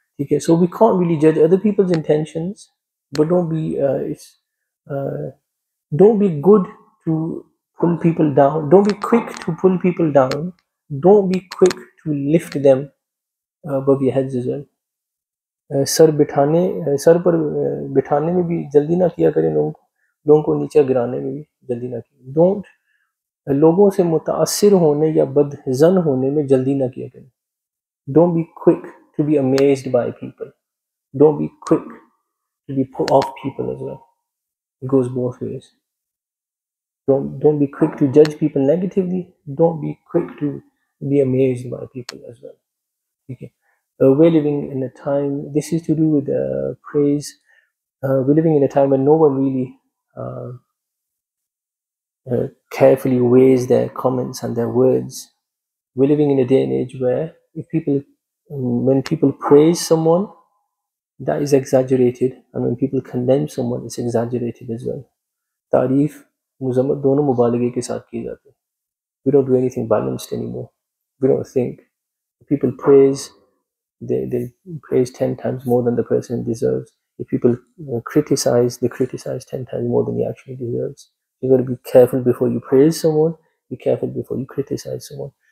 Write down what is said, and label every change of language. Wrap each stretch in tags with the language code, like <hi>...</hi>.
<en>Okay, so we can't really judge other people's intentions, but don't be good to pull people down. Don't be quick to pull people down. Don't be quick to lift them above your heads as well.</en> <hi>Sir पर बिठाने में भी जल्दी ना किया करें लोगों को नीचे गिराने में भी जल्दी ना किया.</hi> <en>don't</en> <hi>लोगों से मुतासिर होने या बदजन होने में जल्दी ना किया करें.</hi> <en>Don't be quick to be amazed by people. Don't be quick to be put off people as well. It goes both ways. Don't be quick to judge people negatively. Don't be quick to be amazed by people as well. Okay. We're living in a time, this is to do with praise. We're living in a time when no one really uh, carefully weighs their comments and their words. We're living in a day and age where if people, when people praise someone, that is exaggerated, and when people condemn someone, it's exaggerated as well.</en> <hi>तारीफ मुजम्मत दोनों मुबालगे के साथ की जाती है.</hi> <en>We don't do anything balanced anymore. We don't think. People praise, they praise 10 times more than the person deserves. If people criticize, they criticize 10 times more than he actually deserves. You've got to be careful before you praise someone. Be careful before you criticize someone.</en>